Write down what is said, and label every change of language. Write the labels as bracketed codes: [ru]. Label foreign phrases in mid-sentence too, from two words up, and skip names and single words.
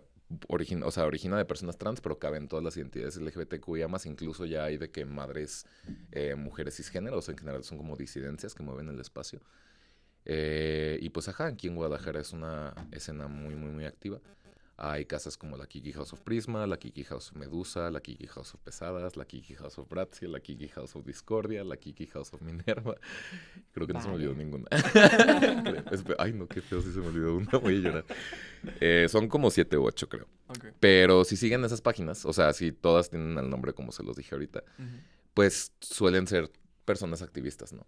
[es] origina de personas trans, pero caben todas las identidades LGBTQIA+, incluso ya hay de que madres, mujeres cisgénero, o sea, en general son como disidencias que mueven el espacio. Y pues aquí en Guadalajara es una escena muy, muy, muy activa. Hay casas como la Kiki House of Prisma, la Kiki House of Medusa, la Kiki House of Pesadas, la Kiki House of Bratsia, la Kiki House of Discordia, la Kiki House of Minerva. Creo que no se me olvidó ninguna. Ay, no, qué feo si se me olvidó una, voy a llorar. Son como 7 u 8, creo. Okay. Pero si siguen esas páginas, o sea, si todas tienen el nombre como se los dije ahorita, pues suelen ser personas activistas, ¿no?